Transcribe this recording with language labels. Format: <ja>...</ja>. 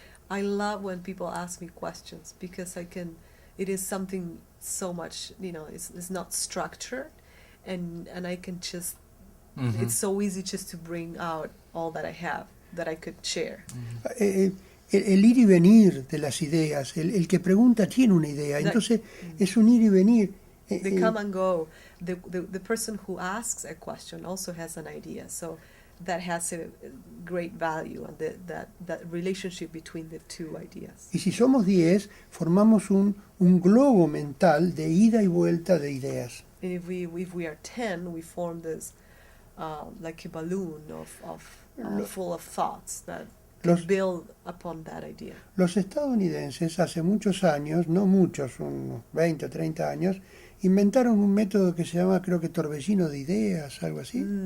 <en>I love when people ask me questions, because it is something so much, it's not structured, and I can just, it's so easy just to bring out all that I have, that I could share.</en> <es>El ir y venir de las ideas, el que pregunta tiene una idea, entonces es un ir y venir.</es> <en>They come and go. The person who asks a question also has an idea, so that has a great value, and that relationship between the two ideas.</en> <es>Y si somos 10, formamos un globo mental de ida y vuelta de ideas.</es> <en>And if we are 10, we form this like a balloon full of thoughts that build upon that idea.</en> <es>Los estadounidenses hace muchos años, no muchos, unos 20 o 30 años, inventaron un método que se llama, creo que torbellino de ideas, algo así.</es>